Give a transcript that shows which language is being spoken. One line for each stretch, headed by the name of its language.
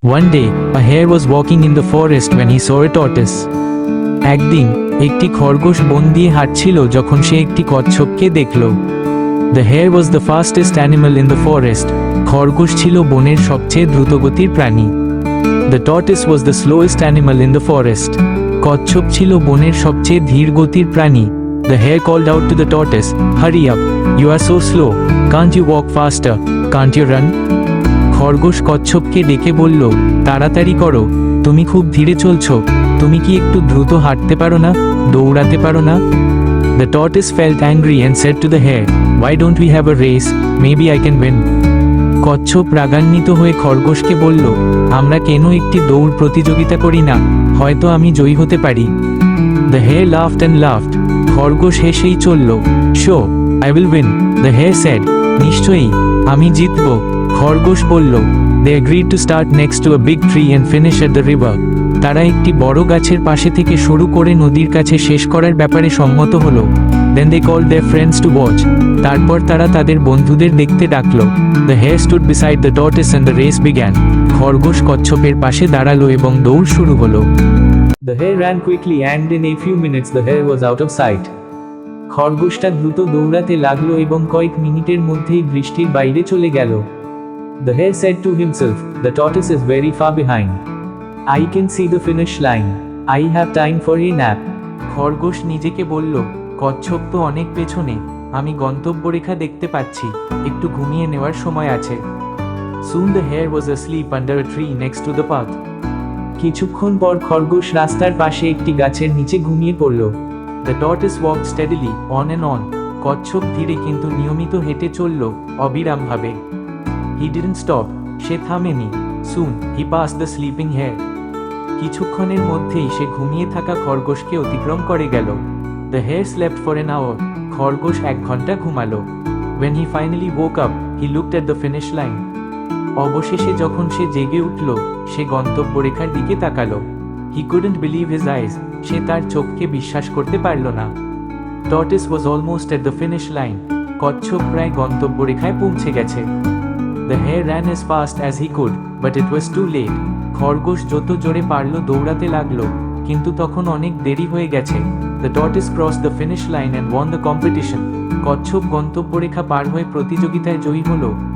English: One day, a hare was walking in the forest when he saw a tortoise.
Bangla: একদিন একটি খরগোশ বন দিয়ে হাঁটছিল যখন সে একটি কচ্ছপকে দেখল।
English: The hare was the fastest animal in the forest.
Bangla: খরগোশ ছিল বনের সবচেয়ে দ্রুতগতির প্রাণী।
English: The tortoise was the slowest animal in the forest.
Bangla: কচ্ছপ ছিল বনের সবচেয়ে ধীর গতির প্রাণী।
English: The hare called out to the tortoise, "Hurry up! You are so slow. Can't you walk faster? Can't you run?"
Bangla: খরগোশ কচ্ছপকে ডেকে বলল, তাড়াতাড়ি করো, তুমি খুব ধীরে চলছো, তুমি কি একটু দ্রুত হাঁটতে পারো না, দৌড়াতে পারো না?
English: The tortoise felt angry and said to the hare, "Why don't we have a race? Maybe I can win."
Bangla: কচ্ছপ রাগান্বিত হয়ে খরগোশকে বলল, আমরা কেন একটি দৌড় প্রতিযোগিতা করি না, হয়তো আমি জয়ী হতে পারি।
English: The hare laughed and laughed.
Bangla: খরগোশ হেসেই চলল।
English: Sure, I will win, the hare said.
Bangla: নিশ্চয়ই, আমি জিতব, খরগোশ বলল।
English: They agreed to start next to a big tree and finish at the river.
Bangla: তারা একটি বড় গাছের পাশে থেকে শুরু করে নদীর কাছে শেষ করার ব্যাপারে সম্মত হলো।
English: Then they called their friends to watch.
Bangla: তারপর তারা তাদের বন্ধুদের দেখতে ডাকলো।
English: The hare stood beside the tortoise and the race began.
Bangla: খরগোশ কচ্ছপের পাশে দাঁড়ালো এবং দৌড় শুরু হলো।
English: The hare ran quickly and in a few minutes the hare was out of sight.
Bangla: খরগোশটা দ্রুত দৌড়াতে লাগলো এবং কয়েক মিনিটের মধ্যেই দৃষ্টির বাইরে চলে গেল।
English: The hare said to himself, the tortoise is very far behind. I can see the finish line. I have time for a nap.
Bangla: খরগোশ নিজেকে বলল, কচ্ছপ তো অনেক পেছনে, আমি গন্তব্যরেখা দেখতে পাচ্ছি, একটু ঘুমিয়ে নেওয়ার সময় আছে।
English: Soon the hare was asleep under a tree next to the path.
Bangla: কিছুক্ষণ পর খরগোশ রাস্তার পাশে একটি গাছের নিচে ঘুমিয়ে পড়ল।
English: The tortoise walked steadily on and on.
Bangla: কচ্ছপ ধীরে কিন্তু নিয়মিত হেঁটে চলল, অবিরামভাবে।
English: He didn't stop.
Bangla: Say থামেনি।
English: Soon he passed the sleeping hare.
Bangla: কিছুক্ষণের মধ্যেই সে ঘুমিয়ে থাকা খরগোশকে অতিক্রম করে গেল।
English: The hare slept for an hour.
Bangla: খরগোশ 1 ঘন্টা ঘুমালো।
English: When he finally woke up, he looked at the finish line.
Bangla: অবশেষে যখন সে জেগে উঠল, সে গন্তব্যরেখার দিকে তাকালো।
English: He couldn't believe his eyes.
Bangla: সে তার চোখকে বিশ্বাস করতে পারল না।
English: Tortoise was almost at the finish line.
Bangla: কচ্ছপ প্রায় গন্তব্যরেখায় পৌঁছে গেছে।
English: The hare ran as fast as he could, but it was too late.
Bangla: খরগোশ যত জোরে পারল দৌড়াতে লাগলো, কিন্তু তখন অনেক দেরি হয়ে গেছে।
English: The tortoise crossed the finish line and won the competition.
Bangla: কচ্ছপ গন্তব্যরেখা পার হয়ে প্রতিযোগিতায় জয়ী হলো।